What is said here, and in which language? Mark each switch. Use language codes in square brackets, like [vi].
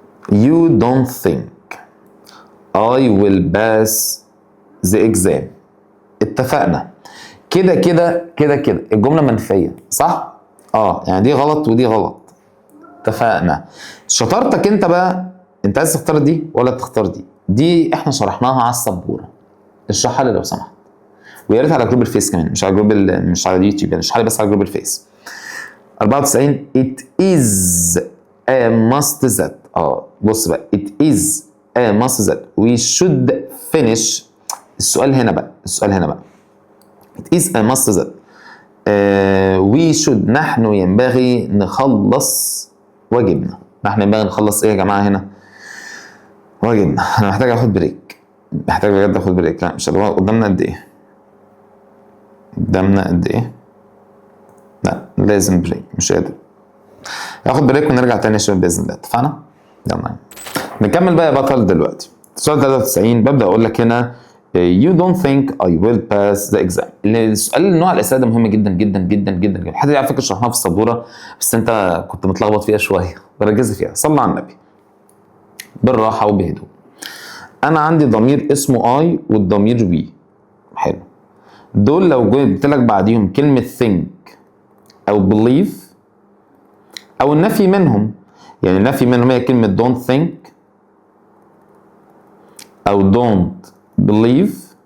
[en] You don't think I will pass the exam. [ar] اتفقنا كده الجملة منفية صح؟ يعني دي غلط ودي غلط. اتفقنا. شطارتك انت بقى، انت عايز تختار دي ولا تختار دي؟ دي احنا شرحناها على السبورة، اشرحها لي لو سمحت، ويا ريت على جروب الفيس كمان، مش على جروب مش على اليوتيوب، يعني اشرحها لي بس على جروب الفيس. [en] 94 it is a must that. [ar] بص بقى [en] it is a must that we should finish. [ar] السؤال هنا بقى [en] it is a must that we should، [ar] نحن ينبغي نخلص واجبنا. نحن ينبغي نخلص ايه يا جماعه هنا؟ واجبنا. انا محتاج اخد بريك، محتاج بجد اخد بريك. لا مش قدامنا قد ايه؟ لا لازم بريك، مش قادر. هاخد بريك ونرجع تاني يا شباب باذن الله. اتفقنا؟ يلا نكمل بقى يا بطل. دلوقتي سؤال 93 ببدا اقول لك هنا [en] you don't think I will pass the exam. [ar] السؤال النوع الاسئله ده مهم جدا جدا جدا جدا جدا. الحته دي على فكره شرحناها في السبوره بس انت كنت متلخبط فيها شويه، بركز فيها. صلى على النبي بالراحه وبهدوء. انا عندي ضمير اسمه I والضمير we. حلو. دول لو جبت لك بعديهم كلمه think او believe او النفي منهم، يعني النفي منهم هي كلمه [en] don't think [ar] او [en] don't believe.